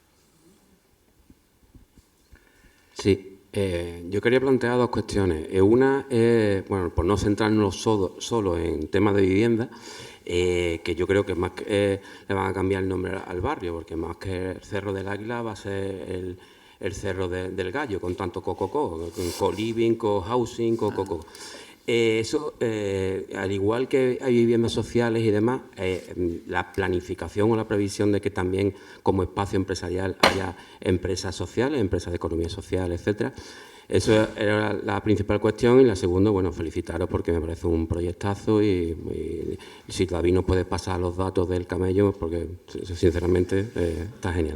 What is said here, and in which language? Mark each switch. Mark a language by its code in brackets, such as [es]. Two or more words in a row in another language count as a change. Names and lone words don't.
[es] Sí, yo quería plantear dos cuestiones. Una es, bueno, por no centrarnos solo en temas de vivienda, que yo creo que más que le van a cambiar el nombre al barrio, porque más que el Cerro del Águila va a ser el Cerro del Gallo, con tanto co-co-co, con [en] co-living, co-housing, [es] co-co-co. Eso, al igual que hay viviendas sociales y demás, la planificación o la previsión de que también como espacio empresarial haya empresas sociales, empresas de economía social, etcétera. Eso era la principal cuestión. Y la segunda, bueno, felicitaros porque me parece un proyectazo y si David nos puede pasar los datos del camello, porque sinceramente está genial.